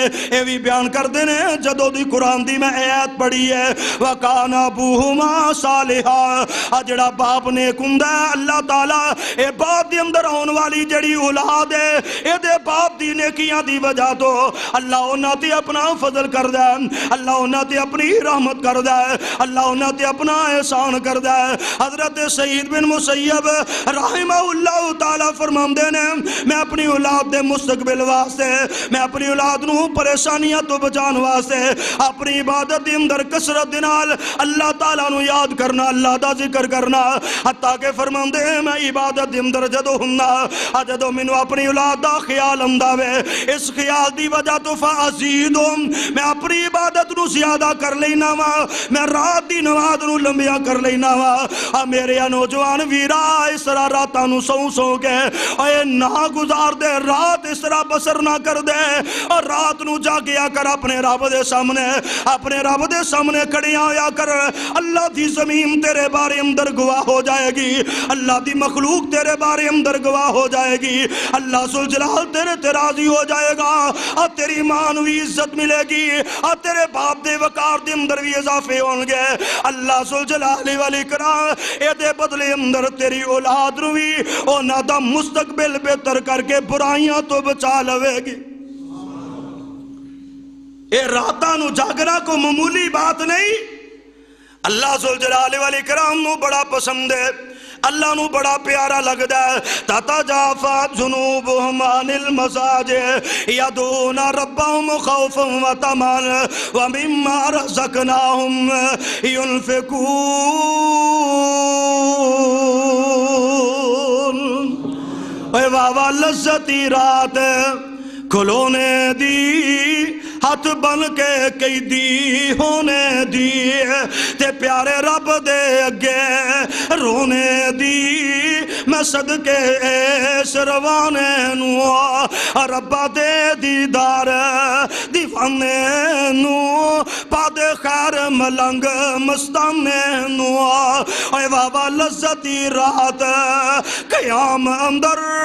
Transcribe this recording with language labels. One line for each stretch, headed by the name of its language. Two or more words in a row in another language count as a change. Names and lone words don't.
Punjabi: اے بھی بیان کر دینے جدو دی قرآن دی میں آیت پڑھی ہے
Arabic: وَقَانَ أَبُوهُمَا صَالِحًا،
Punjabi: جڑا باپ نیک ہوندا ہے اللہ تعالیٰ اے باپ دی اندر آن والی جڑی اولاد ہے اے دے باپ دی نیکیاں دی وجہ تو اللہ انہاں تے اپنا فضل کر دے، اللہ انہاں تے اپنی رحمت کر دے، اللہ انہاں تے اپنا احسان کر دے۔ حضرت سعید بن مسیب
Arabic: رحمہ اللہ تعالیٰ
Punjabi: فرماندے نے میں اپنی اولاد دے مستقبل واسطے میں اپنی اولاد نو پریشانیاں تو بچان واسطے اپنی عبادت دے اندر کثرت دے نال اللہ تعالیٰ نو یاد کرنا، اللہ دا ذکر کرنا، حتیٰ کہ فرماندے میں عبادت دے اندر جدو ہننا جدو منو اپنی اولاد دا خیال انداوے اس خیال دی وجہ تو فازیدم میں اپنی عبادت نو زیادہ کر لینا وا، میں رات دی نماز نو لمبیاں کر لینا وا۔ میرے نوجوان ویرا اس طرح راتاں نو سو کے اے نہ گزار دے، رات اس طرح بسر نہ کر دے، اور رات نو جاگیا کر اپنے رب دے سامنے کھڑیاں ہویا کر۔ اللہ دی زمین تیرے بارے اندر گواہ ہو جائے گی، اللہ دی مخلوق تیرے بارے اندر گواہ ہو جائے گی، اللہ ذوالجلال تیرے راضی ہو جائے گا، اور تیری ماں نو عزت ملے گی، اور تیرے باپ دے وقار دے اندر بھی اضافے ہوں گے۔ اللہ
Arabic: ذوالجلال والاکرام
Punjabi: اے دے بدلے اندر تیری اولاد نو بھی اونا دا مستقبل بہتر کر کے برائیاں تو بچا لوے گی۔ اے راتاں نو جاگنا کو معمولی بات نہیں، اللہ
Arabic: ذوالجلال والاکرام
Punjabi: نو بڑا پسند ہے، اللہ نو بڑا پیارا لگدا ہے۔
Arabic: تتجافا جنوبہم عن المضاجع یدعون ربہم خوفا وطمعا ومما رزقناہم ينفقون۔
Punjabi: اے واہ واہ لذتی رات کھلونے دی ہاتھ بن کے قیدی ہونے دی تے پیارے رب دے اگے رونے دی میں صدقے اس روانے نو ربا دے دیدار دیوانے نو پا دے خیر ملنگ مستانے نو اے بابا لذتی رات قیام اندر